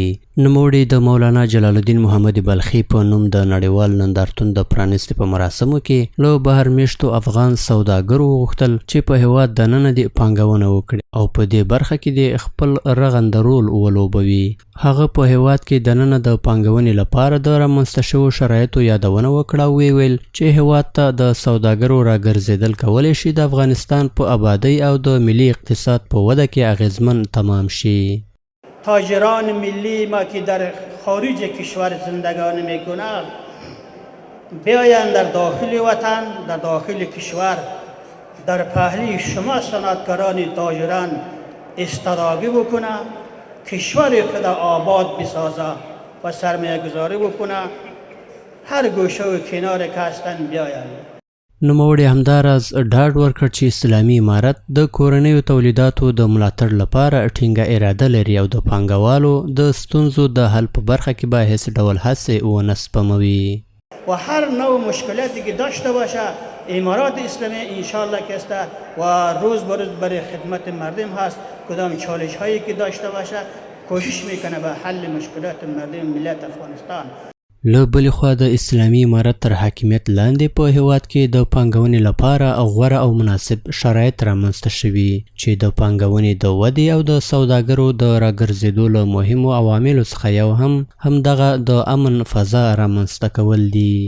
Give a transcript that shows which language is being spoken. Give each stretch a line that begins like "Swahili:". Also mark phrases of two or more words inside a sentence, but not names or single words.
Pashto: نوموړي د مولانا جلال الدین محمد بلخي په نوم د نړیوال نندارتون د پرانیستې په مراسمو کې له بهر میشتو افغان سوداګرو غوښتل چې په هېواد دننه دې پانګونه وکړي او په دې برخه کې دې خپل رغنده رول ولوبوي. هغه په هېواد کې دننه د پانګونې لپاره د رامنځته شویو شرایطو یادونه وکړه او ویل چې هېواد ته د سوداګرو راګرځېدل کولی شي د افغانستان په ابادۍ او د ملي اقتصاد په وده کې اغیزمن تمام شي.
Persian: تاجران ملی ما که در خارج کشور زندگانی میکنند بیایند در داخل وطن، در داخل کشور در پهلوی شما صنعتکاران تاجران استادگی بکنند، کشور خود آباد بسازه و سرمایه گذاری بکنه. هر گوشه و کنار که هستند بیایند.
Pashto: نوموړي همداراز ډاډ ورکړ چې اسلامي امارت د کورنیو تولیداتو د ملاتړ لپاره ټینګه اراده لري او د پانګوالو د ستونزو د حل په برخه کې به هیڅ ډول هڅې ونه سپموي.
Persian: و هر نوع مشکلاتی که داشته باشه امارات اسلامی انشالله که است و روز به روز برای خدمت مردم هست. کدام چالش هایی که داشته باشه کوشش میکنه به حل مشکلات مردم ملت افغانستان.
Pashto: له بلې خوا د اسلامي امارت تر حاکمیت لاندې په هېواد کې د پانګونې لپاره غوره او مناسب شرایط رامنځته شوي چې د پانګونې د ودې او د سوداګرو د راګرځېدو له مهمو عواملو څخه یو همدغه د امن فضا رامنځته کول دي.